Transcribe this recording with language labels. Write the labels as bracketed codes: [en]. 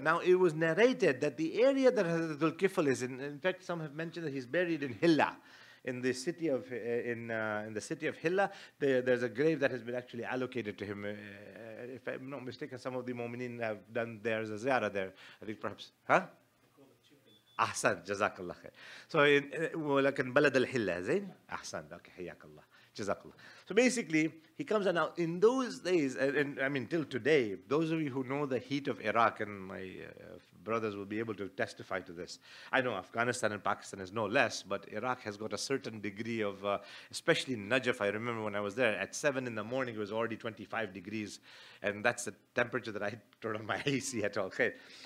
[en] Now, it was narrated that the area that Hazrat Dhul-Kifl is in fact, some have mentioned that he's buried in Hilla, in the city of Hilla. There's a grave that has been actually allocated to him. If I'm not mistaken, some of the mu'mineen have done there's a ziyarah there. I think perhaps, Ahsan, Jazakallah khair. [ar] So, ولكن بلد الحلة زين أحسن. Okay, حياك الله. [en] Jazakallah. So basically, he comes and now in those days, and I mean till today, those of you who know the heat of Iraq, and my brothers will be able to testify to this. I know Afghanistan and Pakistan is no less, but Iraq has got a certain degree of, especially in Najaf, I remember when I was there, at 7 in the morning, it was already 25 degrees, and that's the temperature that I turned on my AC at all. Okay.